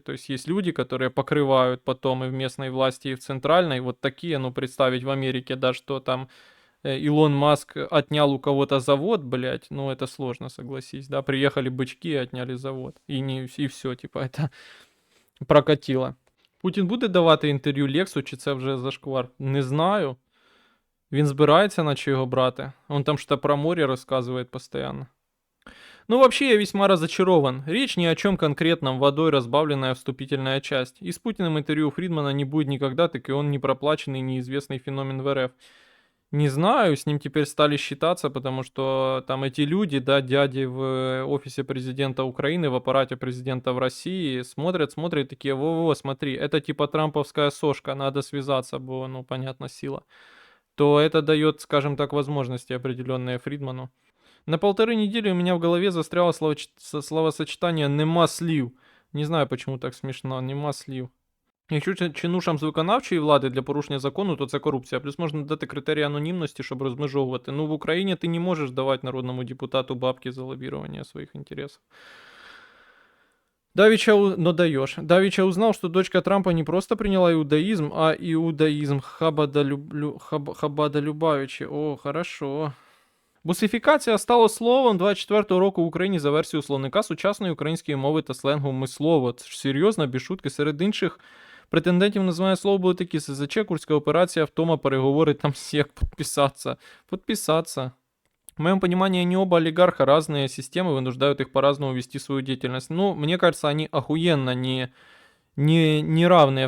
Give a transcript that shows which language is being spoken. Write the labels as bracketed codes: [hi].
[ru] То есть есть люди, которые покрывают потом и в местной власти, и в центральной. Вот такие, ну представить в Америке, да, что там Илон Маск отнял у кого-то завод, блядь, ну это сложно, согласись, да, приехали бычки и отняли завод, и все, типа, это прокатило. [uk] Путін буде давати інтерв'ю Лексу, чи це вже зашквар? Не знаю. Він збирається, наче його брати. [ru] Он там что-то про море рассказывает постоянно. Ну, вообще, я весьма разочарован. Речь ни о чем конкретном, водой разбавленная вступительная часть. И с Путиным интервью Фридмана не будет никогда, так и он не проплаченный, неизвестный феномен в РФ. Не знаю, с ним теперь стали считаться, потому что там эти люди, да, дяди в офисе президента Украины, в аппарате президента в России, смотрят, такие, во-во, смотри, это типа трамповская сошка, надо связаться, бо, ну, понятно, сила. То это дает, скажем так, возможности определенные Фридману. На 1,5 недели у меня в голове застряло словосочетание [uk] «нема слів». [ru] Не знаю, почему так [uk] смішно, нема слів. Якщо чинушам з виконавчої влади для порушення закону, то це корупція. Плюс можна дати критерії анонімності, щоб розмежовувати. Ну, в Україні ти не можеш давати народному депутату бабки [ru] за лоббирование своих интересов. Но даешь. Давича узнал, что дочка Трампа не просто приняла иудаизм, а иудаизм Хабада Любавича. О, хорошо. [uk] Бусифікація стало словом 24-го року в Україні за версією словника сучасної української мови та сленгу мислово. Це ж серйозно, без шутки. Серед інших претендентів називає слово були такі: СЗЧ, Курська операція, втома, переговори, там сек, подписаться. [ru] Подписаться. В моем понимании, они оба олигарха, разные системы вынуждают их по-разному вести свою деятельность. Ну, мне кажется, они охуенно не равные.